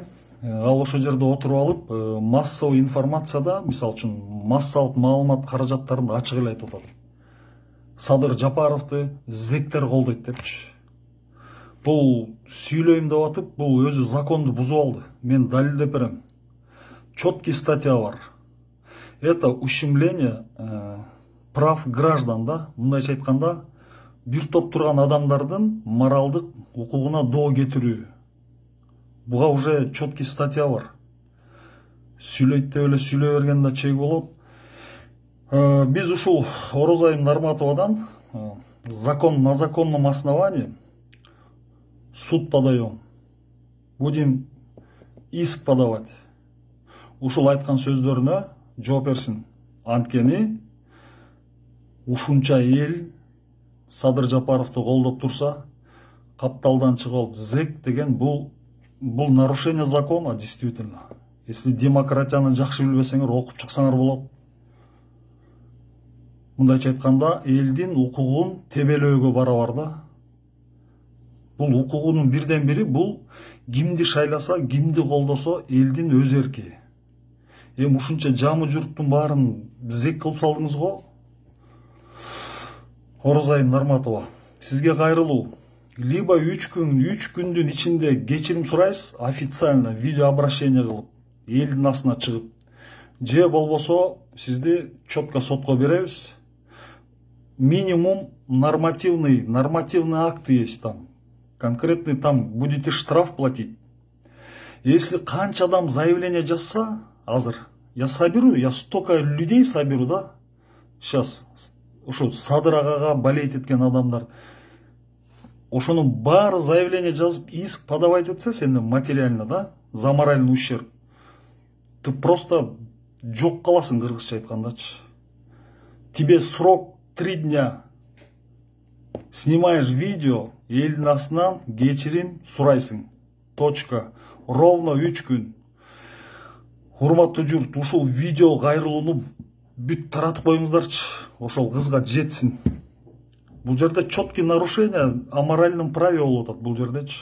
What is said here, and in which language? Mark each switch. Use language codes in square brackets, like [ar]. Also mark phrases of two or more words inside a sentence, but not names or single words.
[ky] Ал ошол жерде отуруп алып, [ru] массовый информацияда, [ky] мисалы үчүн, массалык маалымат каражаттарын ачык эле айтып атат. Садыр Жапаровду зектер колдойт депчи. Бул сүйлөйм деп атып, бул өзү законду бузуп алды. Мен далилдеп берем. [ru] Четкий статья [ky] бар. [ru] Это ущемление прав граждан, [ky] да, мындайча айтканда, бир топ турган адамдардын моралдык укугуна доо кетирүү. Буга уже [ru] четкий статья [ky] бар. Сүйлөйт деп эле сүйлөй бергенде чек болот. Биз ушул Орозай Нарматовадан [ru] на законном основании суд подаем. Будем иск подавать. [ky] Ушул айткан сөздөрүнө жооп берсин. Анткени ушунча эл Садыр Жапаровду колдоп турса, капталдан чыгып алып зек деген бул [ru] нарушение закона, действительно. [ky] Если демократияны жакшы билбесеңер, окуп чыксаңар болот. Мындайча айтканда, элдин укугун тебелөөгө барабар да. Бул укугунун бирден бири, бул кимди шайласа, кимди колдосо элдин өз эрки. Ушунча жамы журттун баарын зек кылып салдыңыз го. Орозай Нарматова, сизге кайрылуу. Либо 3 күндүн ичинде кечирим сурайсыз, [ru] официально видеообращение [ky] кылып, элдин астына чыгып. Же болбосо сизди четко сотко беребиз. [ru] Минимум нормативный акт есть там. Конкретный там будете штраф платить. [ky] Если канча адам заявление жазса, азыр, [ru] я столько людей соберу, да, сейчас, [ky] ошо Садыр агага болеть эткен адамдар, ошонун баары заявление жазып, [ru] иск подавать [ky] этсе, сенде материально, да, [ru] за моральный ущерб, ты просто [ky] жок каласың, кыргызча айткандачы. [ru] Тебе срок 3 дня. Снимаешь видео, [ky] элдин астынан кечирим сурайсың. [ru] Точка. Ровно 3 күн. [ky] Урматтуу журт, ушул видео кайрылууну бүт таратып коюңуздарчы. Ошол кызга жетсин. Бул жерде [ru] четкий нарушение аморальном праве [ky] болуп атат бул жердечи.